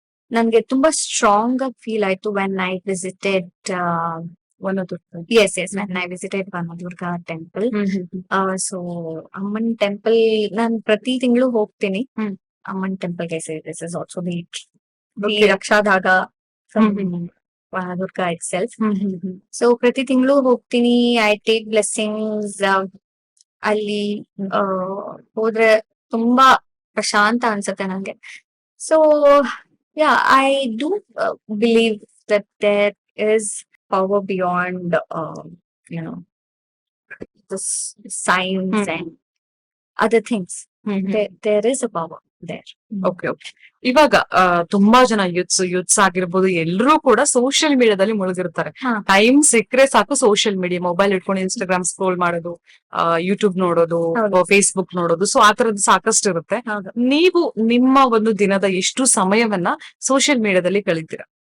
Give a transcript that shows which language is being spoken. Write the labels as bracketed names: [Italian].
[Kannada] ನನ್ಗೆ ತುಂಬಾ ಸ್ಟ್ರಾಂಗ್ ಆಗಿ ಫೀಲ್ ಆಯ್ತು [English] when I visited [Kannada] Vanadurga. [English] yes when I visited Vanadurga temple. [Kannada] So ಅಮ್ಮನ್ ಟೆಂಪಲ್ ನಾನು ಪ್ರತಿ ತಿಂಗಳು ಹೋಗ್ತೀನಿ. ಅಮ್ಮನ್ ಟೆಂಪಲ್ ಗೆ [English] This is also the raksha dhaga Vanadurga itself. [Kannada] So ಪ್ರತಿ ತಿಂಗಳು ಹೋಗ್ತೀನಿ. [English] I take blessings. [Kannada] ಅಲ್ಲಿ ಹೋದ್ರೆ ತುಂಬಾ ಪ್ರಶಾಂತ ಅನ್ಸುತ್ತೆ ನಂಗೆ. [English] So yeah, I do believe that there is power beyond this science and other things. There is a power there. Okay. [Kannada] ಇವಾಗ ತುಂಬಾ ಜನ ಯೂತ್ಸ್ ಆಗಿರ್ಬೋದು, ಎಲ್ಲರೂ ಕೂಡ ಸೋಷಿಯಲ್ ಮೀಡಿಯಾದಲ್ಲಿ ಮುಳುಗಿರ್ತಾರೆ. ಟೈಮ್ ಸಿಕ್ಕರೆ ಸಾಕು ಸೋಷಿಯಲ್ ಮೀಡಿಯಾ, ಮೊಬೈಲ್ ಇಟ್ಕೊಂಡು ಇನ್ಸ್ಟಾಗ್ರಾಮ್ ಸ್ಕ್ರೋಲ್ ಮಾಡೋದು, ಯೂಟ್ಯೂಬ್ ನೋಡೋದು, ಫೇಸ್ಬುಕ್ ನೋಡೋದು, ಸೊ ಆ ತರದ್ದು ಸಾಕಷ್ಟು ಇರುತ್ತೆ. ನೀವು ನಿಮ್ಮ ಒಂದು ದಿನದ ಎಷ್ಟು ಸಮಯವನ್ನ ಸೋಷಿಯಲ್ ಮೀಡಿಯಾದಲ್ಲಿ ಕಳೀತೀರಾ?